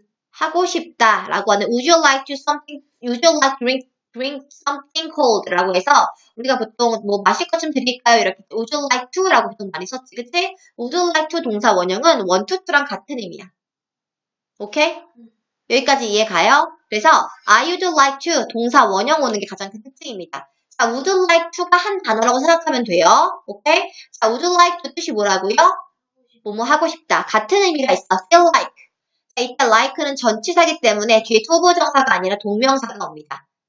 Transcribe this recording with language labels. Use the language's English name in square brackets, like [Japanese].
[Korean] 하고 싶다 라고 하는 [English] would you like to something, would you like to drink something cold [Korean] 라고 해서 우리가 보통 뭐 마실 것 좀 드릴까요? 이렇게 would you like to 라고 보통 많이 썼지. 그치? would you like to 동사 원형은 want to랑 같은 의미야. 오케이? 여기까지 이해 가요? 그래서 I would like to 동사 원형 오는 게 가장 큰 특징입니다. 자, would like to가 한 단어라고 생각하면 돼요. 오케이? 자, would like to 뜻이 뭐라고요? 뭐뭐 하고 싶다. 같은 의미가 있어. feel like. 자, 이때 like는 전치사기 때문에 뒤에 투부정사가 아니라 동명사가 옵니다.